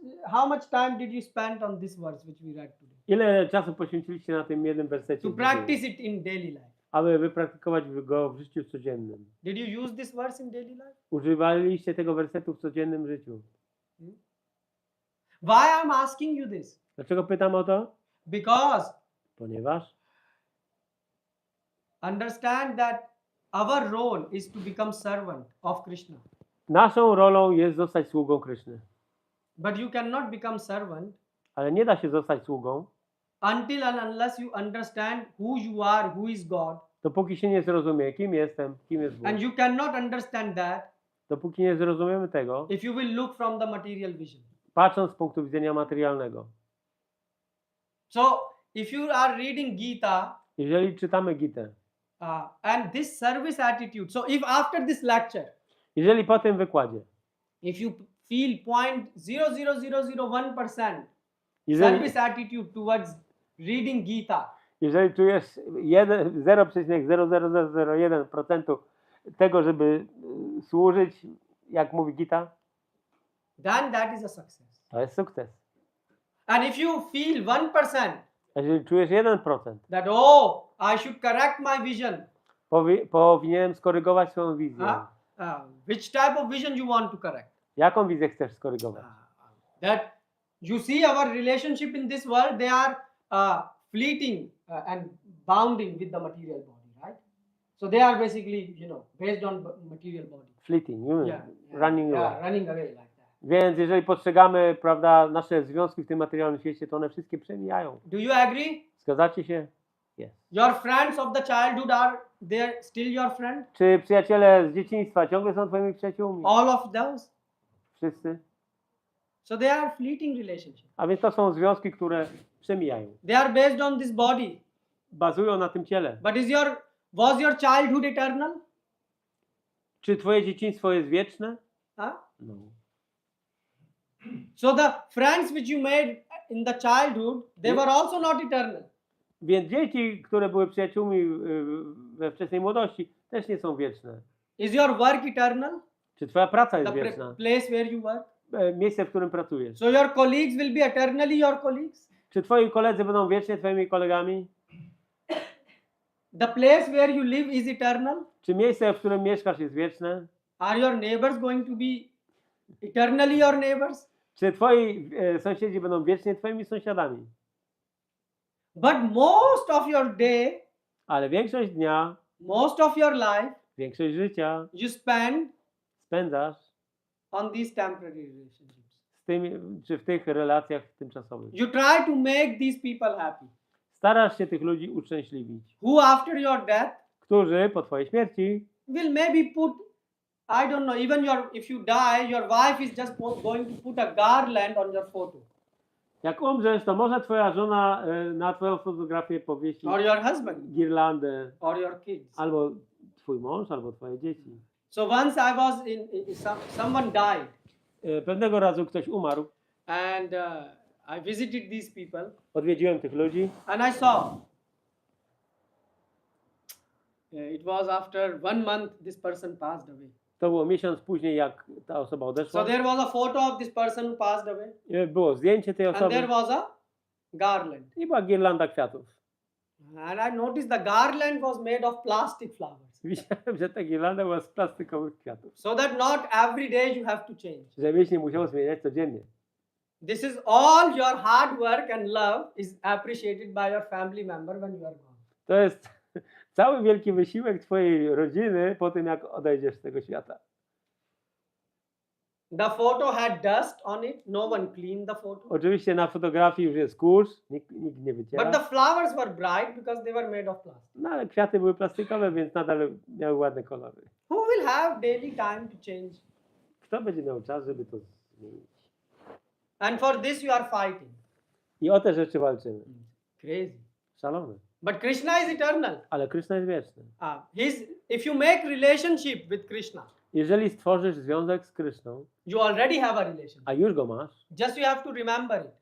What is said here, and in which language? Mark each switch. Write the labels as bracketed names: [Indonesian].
[English] How much time did you spend on this verse which we read today? [Polish] Ile czasu poświęciliście na tym jednym wersecie? [English] To [Polish] dzisiaj, [English] practice it in daily life. [Polish] aby wypraktykować go w życiu codziennym? [English] Did you use this verse in daily life? [Polish] Używaliście tego wersetu w codziennym życiu? [English] Why I'm asking you this? [Polish] Dlaczego pytam o to? [English] Because [Polish] Ponieważ [English] understand that our role is to become servant of Krishna. [Polish] naszą rolą jest zostać sługą Kryszny. [English] But you cannot become servant [Polish] Ale nie da się zostać sługą, [English] until and unless you understand who you are, who is God. [Polish] dopóki się nie zrozumie, kim jestem, kim jest Bóg. [English] And you cannot understand that [Polish] Dopóki nie zrozumiemy tego, [English] if you will look from the material vision. [Polish] patrząc z punktu widzenia materialnego. [English] So if you are reading Gita [Polish] Jeżeli czytamy Gitę, [English] and this service attitude, so if after this lecture, [Polish] jeżeli po tym wykładzie, [English] if you feel 0.00001% [Polish] jeżeli, [English] service attitude towards reading Gita, [Polish] jeżeli czujesz 0,00001% tego, żeby służyć, jak mówi Gita, [English] then that is a success. [Polish] to jest sukces. [English] And if you feel 1% [Polish] A jeżeli czujesz 1%, [English] that, oh, I should correct my vision, [Polish] powinienem skorygować swoją wizję. [English] which type of vision you want to correct? [Polish] Jaką wizję chcesz skorygować? [English] That you see our relationship in this world, they are fleeting and bounding with the material body, right? So they are basically, based on material body. Fleeting, running away. Like that. [Polish] Więc jeżeli postrzegamy, prawda, nasze związki w tym materialnym świecie, to one wszystkie przemijają. [English] Do you agree? [Polish] Zgadzacie się? [English] Yes. Your friends of the childhood, are they still your friend? [Polish] Czy przyjaciele z dzieciństwa ciągle są twoimi przyjaciółmi? [English] All of those? [Polish] Wszyscy? [English] So they are fleeting relationships. [Polish] A więc to są związki, które przemijają. [English] They are based on this body. [Polish] Bazują na tym ciele. [English] But was your childhood eternal? [Polish] Czy twoje dzieciństwo jest wieczne? [English] Huh? No. So the friends which you made in the childhood, they were also not eternal. [Polish] Więc dzieci, które były przyjaciółmi we wczesnej młodości, też nie są wieczne. [English] Is your work eternal? [Polish] Czy twoja praca jest [English] The [Polish] wieczna? [English] place where you work? [Polish] Miejsce, w którym pracujesz. [English] So your colleagues will be eternally your colleagues? [Polish] Czy twoi koledzy będą wiecznie twoimi kolegami? [English] The place where you live is eternal? [Polish] Czy miejsce, w którym mieszkasz, jest wieczne? [English] Are your neighbors going to be eternally your neighbors? [Polish] Czy twoi sąsiedzi będą wiecznie twoimi sąsiadami? [English] But most of your day, [Polish] Ale większość dnia, [English] most of your life, [Polish] większość życia [English] you spend [Polish] spędzasz [English] on these temporary relationships. [Polish] z tymi, czy w tych relacjach tymczasowych. [English] You try to make these people happy, [Polish] Starasz się tych ludzi uszczęśliwić, [English] who after your death [Polish] którzy po twojej śmierci [English] will maybe put, I don't know, even if you die, your wife is just going to put a garland on your photo. [Polish] jak umrzesz, to może twoja żona na twoją fotografię powiesi [English] Or your husband, [Polish] girlandę, [English] or your kids. [Polish] albo twój mąż, albo twoje dzieci. [English] So once I was someone died, [Polish] Pewnego razu ktoś umarł, [English] and I visited these people, [Polish] odwiedziłem tych ludzi [English] and I saw. It was after 1 month this person passed away. [Polish] to było miesiąc później, jak ta osoba [English] So [Polish] odeszła. [English] there was a photo of this person who passed away, [Polish] Było zdjęcie tej [English] and there [Polish] osoby [English] was a garland. [Polish] i była girlanda kwiatów. [English] And I noticed the garland was made of plastic flowers. [Polish] Widziałem, że ta girlanda była z plastikowych kwiatów. [English] So that not every day you have to change. [Polish] Żebyś nie musiał zmieniać codziennie. [English] This is all your hard work and love is appreciated by your family member when you are gone. [Polish] To jest cały wielki wysiłek twojej rodziny po tym, jak odejdziesz z tego świata. [English] The photo had dust on it. No one cleaned the photo. [Polish] Oczywiście na fotografii już jest kurz, nikt nie [English] But the [Polish] wyciera. [English] flowers were bright because they were made of plastic. [Polish] No ale kwiaty były plastikowe, więc nadal miały ładne kolory. [English] Who will have daily time to change? [Polish] Kto będzie miał czas, żeby to zmienić? [English] And for this you are fighting. [Polish] I o te rzeczy walczymy. [English] Crazy. [Polish] Szalone. [English] But Krishna is eternal. [Polish] Ale Krishna jest wieczny. [English] If you make relationship with Krishna, [Polish] Jeżeli stworzysz związek z Kryszną, [English] you already have a relationship. [Polish] a już go masz, [English] Just you have to remember it.